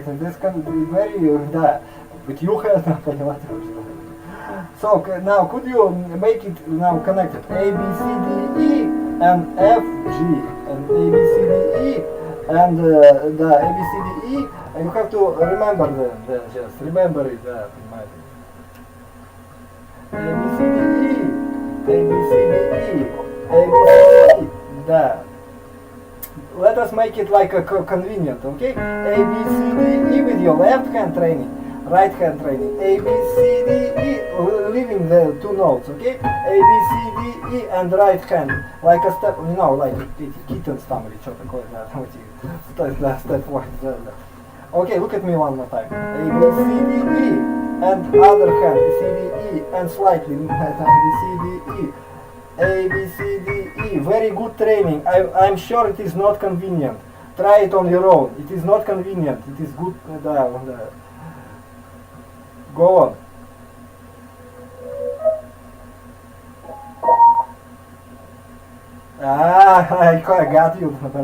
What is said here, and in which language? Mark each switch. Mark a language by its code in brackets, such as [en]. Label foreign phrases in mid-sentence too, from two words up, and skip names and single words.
[en] And this can be very but you have so now could you make it now connected? A, B, C, D, E, and F, G, and A, B, C, D, E, and the A, B, C, D, E, and you have to remember them. Just remember it. A, B, C, D, E, A, B, C, D, E, A, B, C, D, E, let us make it like a convenient, okay? A, B, C, D, E with your left hand training, right hand training. A, B, C, D, E, leaving the 2 notes, okay? A, B, C, D, E, and right hand, like a step, you know, like kittens [ru] там или что такое, да, [en] step 1, Okay, look at me one more time. A, B, C, D, E, and other hand, C, D, E, and slightly, A, B, C, D, E. A, B, C, D, E. Very good training. I'm sure it is not convenient. Try it on your own. It is not convenient. It is good. Go on. I got you.